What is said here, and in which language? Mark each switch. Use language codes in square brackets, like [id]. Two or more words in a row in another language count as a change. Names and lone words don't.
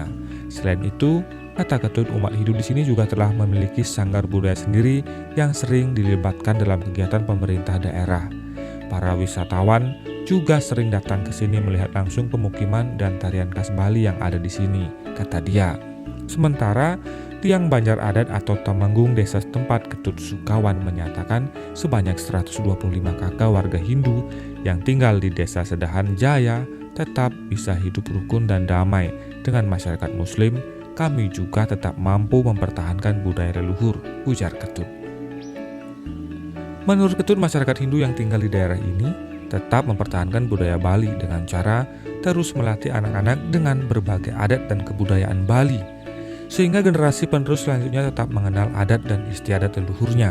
[id] Selain itu, kata Ketut, umat Hindu di sini juga telah memiliki sanggar budaya sendiri yang sering dilibatkan dalam kegiatan pemerintah daerah. Para wisatawan juga sering datang ke sini melihat langsung pemukiman dan tarian khas Bali yang ada di sini, kata dia. Sementara tiang banjar adat atau temenggung desa setempat, Ketut Sukawan, menyatakan sebanyak 125 kakak warga Hindu yang tinggal di Desa Sedahan Jaya tetap bisa hidup rukun dan damai dengan masyarakat Muslim. Kami juga tetap mampu mempertahankan budaya leluhur, ujar Ketut. Menurut Ketut, masyarakat Hindu yang tinggal di daerah ini tetap mempertahankan budaya Bali dengan cara terus melatih anak-anak dengan berbagai adat dan kebudayaan Bali, sehingga generasi penerus selanjutnya tetap mengenal adat dan istiadat leluhurnya.